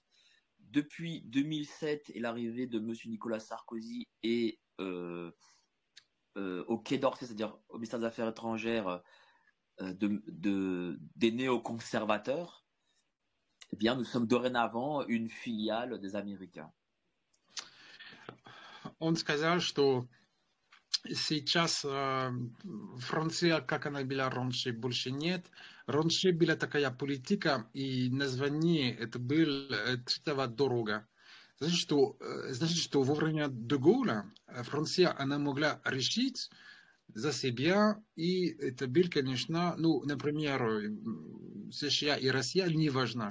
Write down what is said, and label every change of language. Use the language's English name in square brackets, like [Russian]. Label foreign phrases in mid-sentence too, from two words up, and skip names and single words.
[French] Depuis 2007 et l'arrivée de M. Nicolas Sarkozy et au Quai d'Orsay, c'est-à-dire au ministère des Affaires étrangères des néoconservateurs, eh bien, nous sommes dorénavant une filiale des Américains. [Russian] Он сказал, что сейчас Франция, как она была раньше, больше нет. Раньше была такая политика, и название это был третья дорога. Значит, что во время де Голля Франция, она могла решить за себя, и это был, конечно, ну, например, США и Россия не важна.